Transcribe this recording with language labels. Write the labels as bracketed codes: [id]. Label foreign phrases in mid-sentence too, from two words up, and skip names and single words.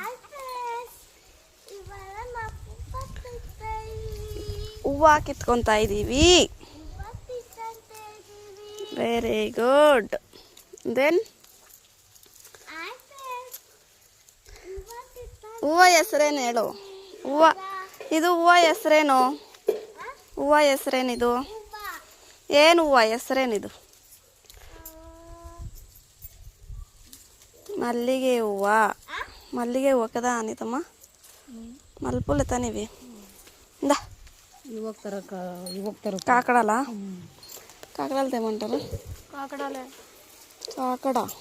[kn] ಹೂವು ಕಿತ್ಕೊತಾ ಇದ್ದೀವಿ [en] very good then [kn] ಹೂವು ಹೆಸರೇನು ಹೇಳು ಹೂವು ಇದು ಹೂವು ಹೆಸರೇನು ಹೂವು ಹೆಸರೇನಿದು ಏನು ಹೂವು ಹೆಸರೇನಿದು ಮಲ್ಲಿಗೆ ಹೂವ [te] కదా అనితమ్మ మల్లెపూలు తనివి ఇందా కాకడాలా కాకడాలు తేమంటారు ಕಾಕಡ